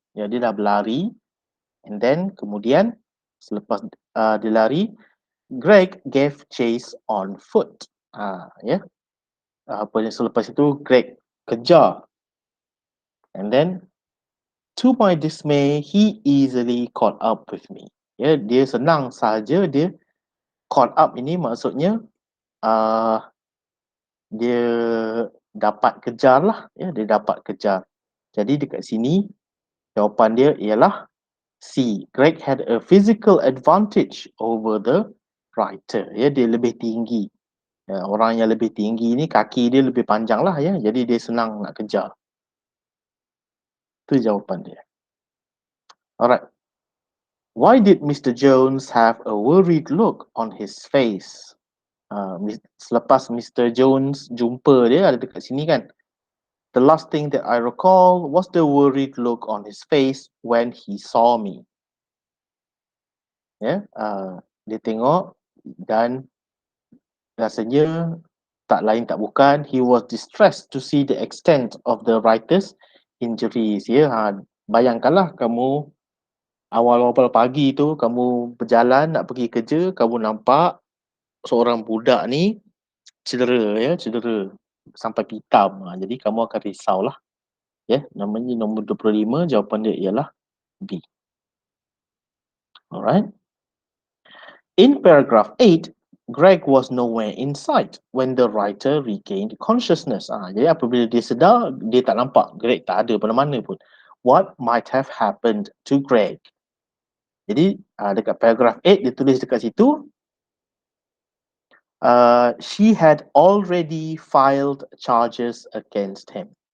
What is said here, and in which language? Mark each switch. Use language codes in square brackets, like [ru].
[ms] Ya, dia dah berlari, and then kemudian selepas dia lari, [en] Greg gave chase on foot. [ms] Ya, selepas itu Greg kejar, and then [en] to my dismay, he easily caught up with me. [ms] Ya, dia senang sahaja dia caught up ini maksudnya dia dapat kejar lah ya, dia dapat kejar. Jadi dekat sini jawapan dia ialah C. [en] Greg had a physical advantage over the writer. [ms] Ya, dia lebih tinggi. Ya, orang yang lebih tinggi ni kaki dia lebih panjang lah ya. Jadi dia senang nak kejar. Itu jawapan dia. [en] Alright. Why did Mr. Jones have a worried look on his face? Selepas Mr. [ms] Jones jumpa dia ada dekat sini kan. [en] The last thing that I recall was the worried look on his face when he saw me. [ms] Ya, dia tengok dan rasanya tak lain tak bukan [en] he was distressed to see the extent of the writer's injuries. [ms] Ya, bayangkanlah kamu awal-awal pagi tu kamu berjalan nak pergi kerja, kamu nampak seorang budak ni cedera sampai pitam. Jadi kamu akan risaulah. Ya, namanya nombor 25, jawapan dia ialah B. Alright. [en] In paragraph 8, Greg was nowhere in sight when the writer regained consciousness. [ms] Jadi apabila dia sedar, dia tak nampak Greg tak ada mana-mana pun. [en] What might have happened to Greg? [ms] Jadi dekat paragraph 8 dia tulis dekat situ, [en] she had already filed charges against him.